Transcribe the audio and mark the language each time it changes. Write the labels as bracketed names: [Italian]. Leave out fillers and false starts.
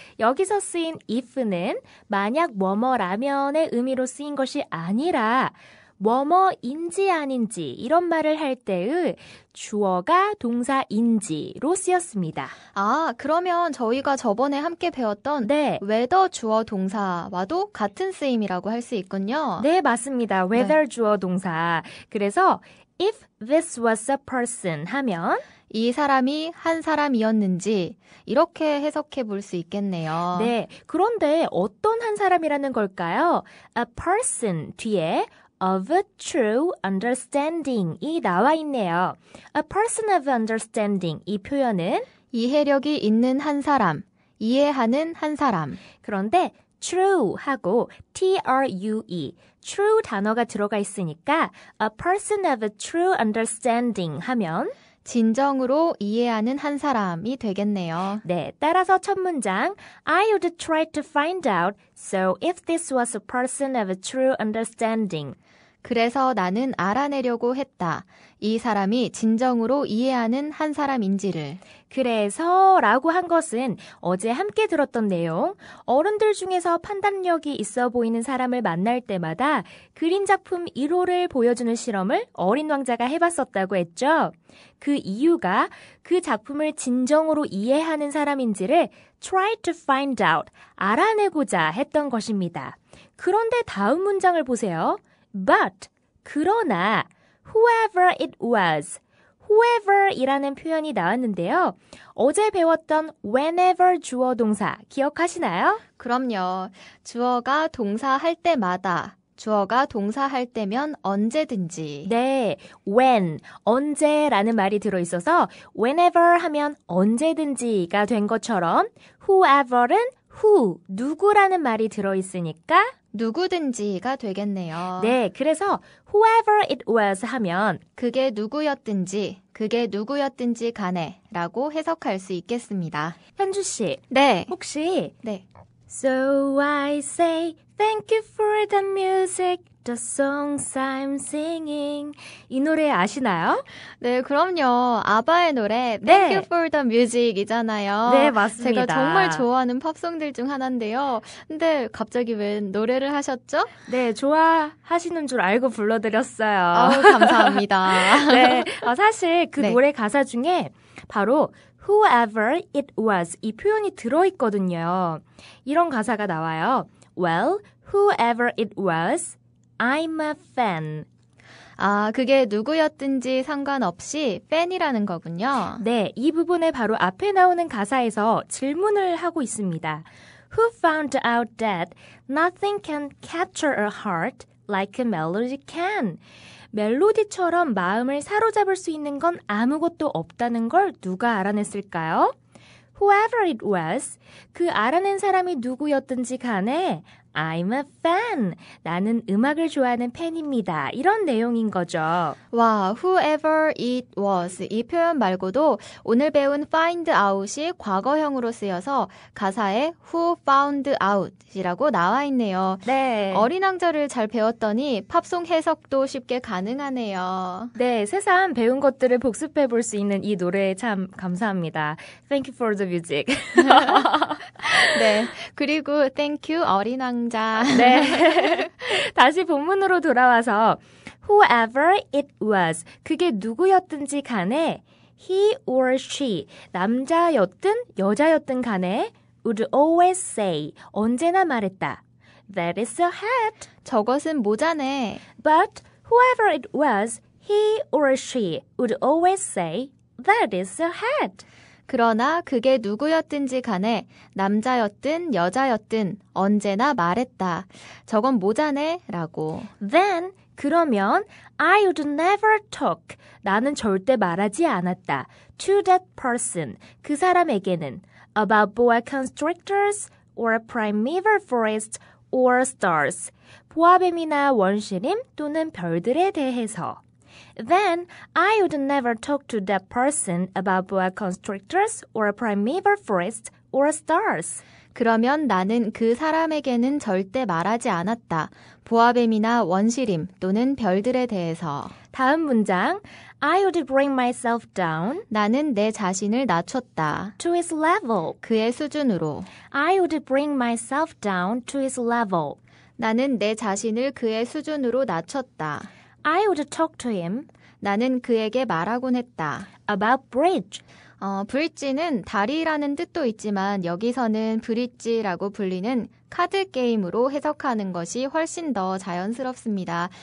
[Korean] 여기서 쓰인 if는 만약 뭐뭐라면의 의미로 쓰인 것이 아니라 뭐뭐인지 아닌지 이런 말을 할 때의 주어가 동사인지로 쓰였습니다. 아, 그러면 저희가 저번에 함께 배웠던 네. [English] whether 주어 동사와도 [Korean] 같은 쓰임이라고 할 수 있군요. 네, 맞습니다. [English] whether [Korean] 주어 동사. 그래서 [English] if this was a person [Korean] 하면 이 사람이 한 사람이었는지 이렇게 해석해 볼 수 있겠네요. 네, 그런데 어떤 한 사람이라는 걸까요? [English] A person [Korean] 뒤에 [English] of a true understanding이 [Korean] 나와 있네요. [English] A person of understanding [Korean] 이 표현은 이해력이 있는 한 사람, 이해하는 한 사람. 그런데 [English] true 하고 true, true [Korean] 단어가 들어가 있으니까 [English] a person of a true understanding 하면 [Korean] 진정으로 이해하는 한 사람이 되겠네요. 네, 따라서 첫 문장 [English] I would try to find out so if this was a person of a true understanding. [Korean] 그래서 나는 알아내려고 했다. 이 사람이 진정으로 이해하는 한 사람인지를. 그래서 라고 한 것은 어제 함께 들었던 내용, 어른들 중에서 판단력이 있어 보이는 사람을 만날 때마다 그림 작품 1호를 보여주는 실험을 어린 왕자가 해봤었다고 했죠. 그 이유가 그 작품을 진정으로 이해하는 사람인지를 [English] try to find out, [Korean] 알아내고자 했던 것입니다. 그런데 다음 문장을 보세요. [English] But, [Korean] 그러나, [English] whoever it was, whoever이라는 [Korean] 표현이 나왔는데요. 어제 배웠던 [English] whenever [Korean] 주어 동사 기억하시나요? 그럼요. 주어가 동사할 때마다, 주어가 동사할 때면 언제든지. 네, when, 언제라는 말이 들어있어서 [English] whenever [Korean] 하면 언제든지가 된 것처럼 whoever은 who, 누구라는 말이 들어있으니까 누구든지가 되겠네요. 네, 그래서 [English] whoever it was [Korean] 하면 그게 누구였든지 간에 라고 해석할 수 있겠습니다. 현주 씨, 네. 혹시 네. [English] So I say thank you for the music, the songs I'm singing. [Korean] 이 노래 아시나요? 네, 그럼요. 아바의 노래 네. [English] Thank you for the music이잖아요. [Korean] 네, 맞습니다. 제가 정말 좋아하는 팝송들 중 하나인데요. 근데 갑자기 왜 노래를 하셨죠? 네, 좋아하시는 줄 알고 불러드렸어요. 아우, 감사합니다. 네, 사실 그 네. 노래 가사 중에 바로 [English] whoever it was [Korean] 이 표현이 들어있거든요. 이런 가사가 나와요. [English] Well, whoever it was, I'm a fan. [Korean] 아, 그게 누구였든지 상관없이 팬이라는 거군요. 네, 이 부분에 바로 앞에 나오는 가사에서 질문을 하고 있습니다. [English] Who found out that nothing can capture a heart like a melody can? [Korean] 멜로디처럼 마음을 사로잡을 수 있는 건 아무것도 없다는 걸 누가 알아냈을까요? [English] Whoever it was, [Korean] 그 알아낸 사람이 누구였든지 간에 [English] I'm a fan. [Korean] 나는 음악을 좋아하는 팬입니다. 이런 내용인 거죠. 와, [English] whoever it was [Korean] 이 표현 말고도 오늘 배운 [English] find out [Korean] 이 과거형으로 쓰여서 가사에 [English] who found out [Korean] 이라고 나와 있네요. 네. 어린 왕자를 잘 배웠더니 팝송 해석도 쉽게 가능하네요. 네, 새삼 배운 것들을 복습해 볼 수 있는 이 노래 참 감사합니다. [English] Thank you for the music. [Korean] 네, 그리고 [English] thank you [Korean] 어린 왕자. 네. 다시 본문으로 돌아와서 [English] whoever it was, [Korean] 그게 누구였든지 간에 [English] he or she, [Korean] 남자였든 여자였든 간에 [English] would always say, [Korean] 언제나 말했다. [English] That is a hat. [Korean] 저것은 모자네. [English] But whoever it was, he or she would always say, that is a hat. [Korean] 그러나 그게 누구였든지 간에 남자였든 여자였든 언제나 말했다. 저건 모자네 라고. [English] Then, [Korean] 그러면 [English] I would never talk. [Korean] 나는 절대 말하지 않았다. [English] To that person. [Korean] 그 사람에게는 [English] about boa constrictors or primeval forest or stars. [Korean] 보아뱀이나 원시림 또는 별들에 대해서. [English] Then, I would never talk to that person about boa constrictors or primeval forest or stars. [Korean] 그러면 나는 그 사람에게는 절대 말하지 않았다. 보아뱀이나 원시림 또는 별들에 대해서. 다음 문장. [English] I would bring myself down [Korean] 나는 내 자신을 낮췄다. [English] to his level. [Korean] 그의 수준으로. [English] I would bring myself down to his level. [Korean] 나는 내 자신을 그의 수준으로 낮췄다. [English] I would talk to him [Korean] 나는 그에게 말하곤 했다. [English] about bridge. [Korean] 브릿지는 다리라는 뜻도 있지만 여기서는 브릿지라고 불리는 카드 게임으로 해석하는 것이 훨씬 더 자연스럽습니다.